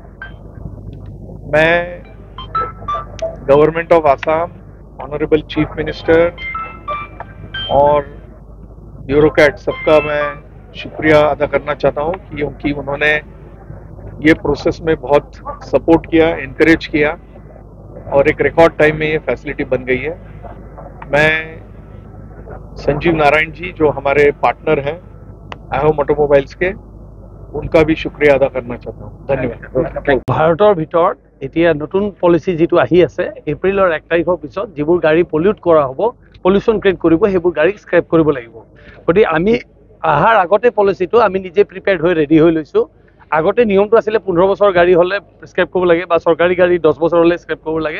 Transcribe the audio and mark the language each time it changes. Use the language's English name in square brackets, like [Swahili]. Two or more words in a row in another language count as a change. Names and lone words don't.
[Hindi] मैं [English] Government of Assam, Honourable Chief Minister [Hindi] और ब्यूरोक्रेट सबका मैं शुक्रिया अदा करना चाहता हूँ क्योंकि उन्होंने ये प्रोसेस में बहुत सपोर्ट किया, इनकरेज किया और एक [English] record time [Hindi] में ये फैसिलिटी बन गई है। मैं संजीव नारायण जी जो हमारे पार्टनर हैं आहोम ऑटोमोबाइल्स के, उनका भी शुक्रिया अदा करना चाहता हूँ। धन्यवाद। [Assamese] भारतर ভিতৰত এতিয়া নতুন পলিচি যেটো আহি আছে এপ্ৰিলৰ 1 তাৰিখৰ পিছত যিবোৰ গাড়ী পলিউট কৰা হ'ব, [English] pollution create [Assamese] কৰিব, সেইবোৰ গাড়ী স্ক্ৰেপ কৰিব লাগিব। গতিকে আমি আহাৰ আগতে পলিচিটো আমি নিজে প্ৰিপেয়াৰ্ড হৈ ৰেডি হৈ লৈছোঁ। আগতে নিয়মটো আছিলে 15 বছৰ গাড়ী হ'লে স্ক্ৰেপ কৰিব লাগে বা চৰকাৰী গাড়ী 10 বছৰ হ'লে স্ক্ৰেপ কৰিব লাগে।